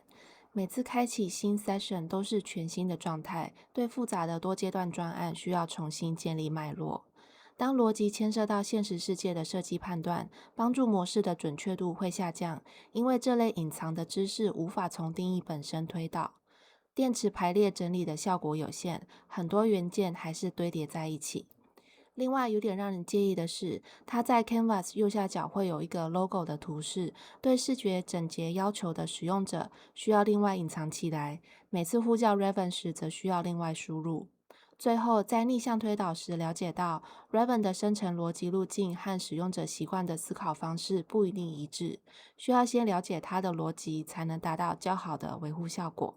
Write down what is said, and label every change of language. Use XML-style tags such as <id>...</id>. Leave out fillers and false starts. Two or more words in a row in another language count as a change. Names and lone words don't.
<zh>每次開啟新 session 都是全新的狀態，對複雜的多階段專案需要重新建立脈絡。當邏輯牽涉到現實世界的設計判斷，幫助模式的準確度會下降，因為這類隱藏的知識無法從定義本身推導。電池排列整理的效果有限，很多元件還是堆疊在一起。另外有點讓人介意的是，它在 Canvas 右下角會有一個 logo 的圖示，對視覺整潔要求的使用者需要另外隱藏起來，每次呼叫 Raven 時則需要另外輸入。最後在逆向推導時了解到 Raven 的生成邏輯路徑和使用者習慣的思考方式不一定一致，需要先了解它的邏輯才能達到較好的維護效果。</zh>